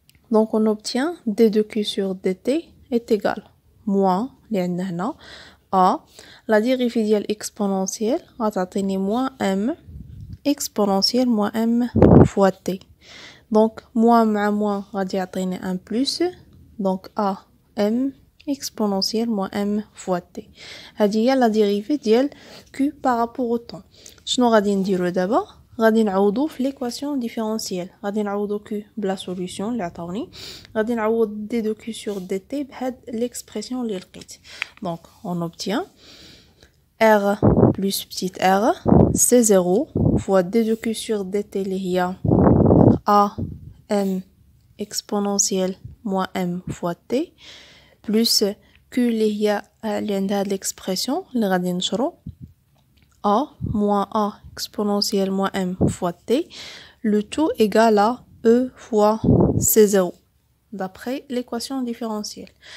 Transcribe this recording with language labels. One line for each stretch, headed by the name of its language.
French: Donc on obtient d de q sur dt est égal moins
Arabic: اللي عندنا هنا
French: a la dérivée
Arabic: ديال
French: exponentielle
Arabic: غتعطيني
French: moins m exponentielle moins m fois t. Donc moins
Arabic: مع
French: moins
Arabic: غادي يعطيني
French: 1 plus. Donc a m exponentielle moins m fois t.
Arabic: هذه هي
French: la dérivée
Arabic: ديال
French: q par rapport au temps.
Arabic: شنو غادي نديرو دابا؟ غادي نعوضو في
French: l'équation différentielle.
Arabic: غادي نعوضو q بلا solution اللي عطاوني. غادي نعوض
French: d de q sur dt
Arabic: بهاد
French: l'expression
Arabic: اللي لقيت.
French: Donc on obtient r plus petite r c'est 0 fois d de q sur dt
Arabic: اللي هي
French: a m exponentielle moins m fois t plus q
Arabic: اللي هي اللي عندها هاد
French: l'expression
Arabic: اللي غادي نشرو
French: a moins a exponentielle moins m fois t, le tout égal à e fois c0 d'après l'équation différentielle.